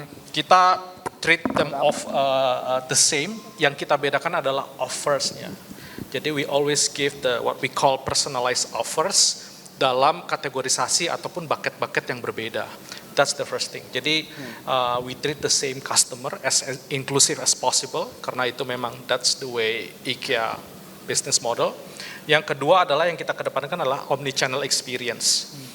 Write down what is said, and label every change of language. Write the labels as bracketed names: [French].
[Indonesian] Kita [English] treat them of the same. [Indonesian] Yang kita bedakan adalah offers-nya. Jadi [English] we always give the what we call personalized offers [Indonesian] dalam kategorisasi ataupun bucket-bucket yang berbeda. [English] That's the first thing. [Indonesian] Jadi [English] we treat the same customer as inclusive as possible [Indonesian] karena itu memang [English] that's the way IKEA business model. [Indonesian] Yang kedua adalah yang kita kedepankan adalah omnichannel experience.